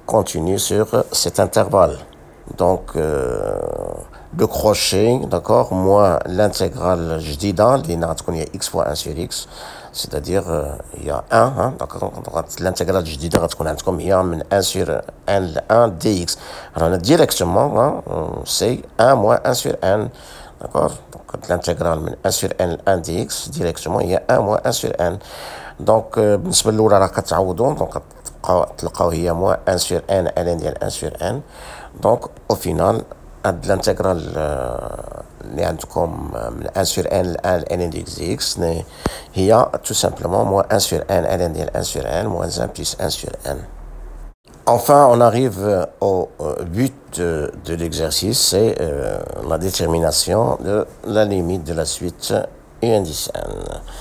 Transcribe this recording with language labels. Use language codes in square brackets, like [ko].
[fr] continue sur cet intervalle. Donc, le crochet, d'accord, moins l'intégrale jdida, il y a x fois 1 sur x, c'est-à-dire il y a 1, hein, d'accord, l'intégrale jdida, il y a 1 sur 1 dx. Alors, directement, hein, c'est 1 moins 1 sur n, d'accord, donc l'intégrale 1 sur n, 1 dx, directement, il y a 1 moins 1 sur n. [ar] Donc, بالنسبة للأولى راه كتعوضوا دونك تلقاو هي موان 1 sur n ln ديال 1 sur n. [fr] Donc, au final, l'intégrale [ar] اللي عندكم من [fr] 1 sur n ل ln dx هي tout simplement moins 1 sur n ln ديال 1 sur n moins 1 plus 1 sur n. Enfin, on arrive au but de l'exercice, c'est la détermination de la limite de la suite UNDCN.